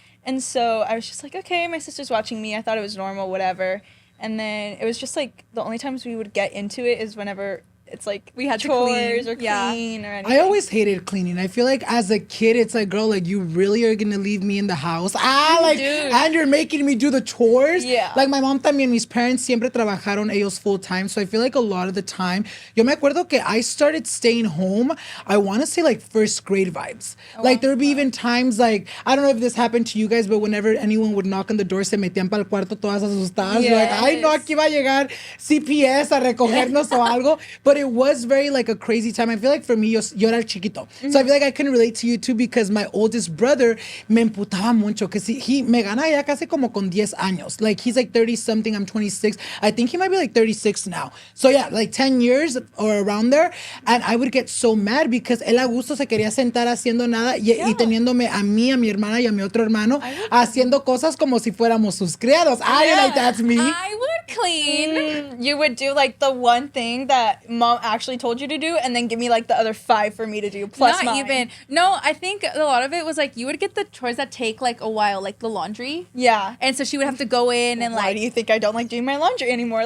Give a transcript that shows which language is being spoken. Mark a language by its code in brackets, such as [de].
[en] And so I was just like, okay, my sister's watching me. I thought it was normal, whatever. And then it was just like the only times we would get into it is whenever it's like We had to chores clean. or clean or anything. I always hated cleaning. I feel like as a kid, it's like, girl, like, you really are gonna leave me in the house? Like, Dude. and you're making me do the chores? Yeah. Like, my mom también, mis parents [es] siempre trabajaron ellos [en] full time. So I feel like a lot of the time, [es] yo me acuerdo que [en] I started staying home, I wanna say like first grade vibes. Like, there would be even times like, I don't know if this happened to you guys, but whenever anyone would knock on the door, [es] se metían para el cuarto todas asustadas. [en] You're like, [es] ay, no, aquí va a llegar CPS a recogernos o algo. [en] But it was very like a crazy time. I feel like for me, [es] yo era chiquito. [en] So I feel like I can relate to you too because my oldest brother [es] me emputaba mucho [en] because he [es] me gana ya casi como con 10 años. [en] Like, he's like 30 something, I'm 26. I think he might be like 36 now. So yeah, like 10 years or around there. And I would get so mad because [es] él a gusto se quería sentar haciendo nada y teniéndome a mí, a mi hermana y a mi otro hermano haciendo cosas como si fuéramos sus criados. [en] Like, that's me. I would clean. You would do like the one thing that Mom actually told you to do and then give me like the other 5 for me to do plus Not mine. even. No, I think a lot of it was like you would get the chores that take like a while, like the laundry. Yeah. And so she would have to go in and Why like do you think I don't like doing my laundry anymore?